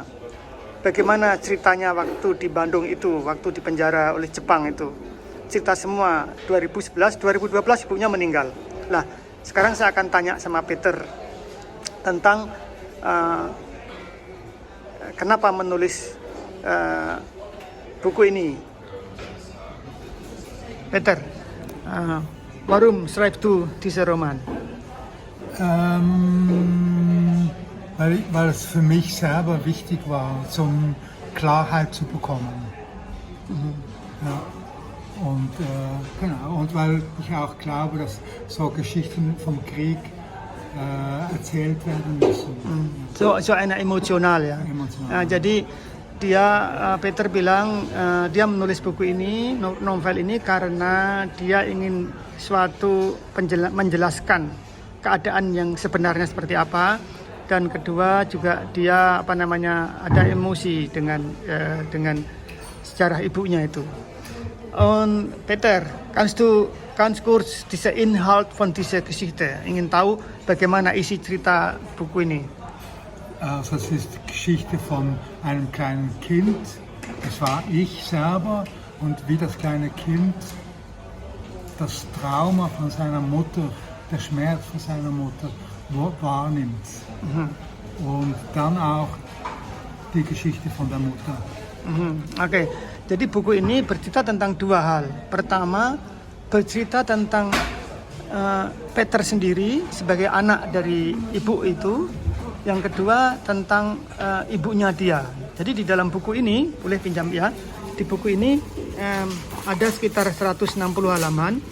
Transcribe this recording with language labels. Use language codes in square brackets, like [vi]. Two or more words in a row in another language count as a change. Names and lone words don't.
[id] Bagaimana ceritanya waktu di Bandung itu, waktu dipenjara oleh Jepang itu. Cerita semua. 2011, 2012 ibunya meninggal. Nah, sekarang saya akan tanya sama Peter tentang kenapa menulis buku ini. [de] Peter, warum schreibst du diesen Roman? Weil es für mich selber wichtig war, zum Klarheit zu bekommen. Ja. Und weil ich auch glaube, dass so Geschichten vom Krieg erzählt werden müssen. So eine [id] emosional, ya. Emosional. Jadi Peter bilang dia menulis buku ini, novel ini karena dia ingin menjelaskan keadaan yang sebenarnya seperti apa, dan kedua juga dia ada emosi dengan sejarah ibunya itu. [de] Und Peter, kannst du ganz kurz diese Inhalt von dieser Geschichte, [id] ingin tahu bagaimana isi cerita buku ini? [de] Also es ist die Geschichte von einem kleinen Kind, das war ich selber, und wie das kleine Kind das Trauma von seiner Mutter, der Schmerz von seiner Mutter wahrnimmt. Und dann auch die Geschichte von der Mutter. [id] Oke. Jadi buku ini bercerita tentang 2 hal. Pertama, bercerita tentang Peter sendiri sebagai anak dari ibu itu. Yang kedua tentang ibunya dia. Jadi di dalam buku ini, boleh pinjam, ya. Di buku ini ada sekitar 160 halaman.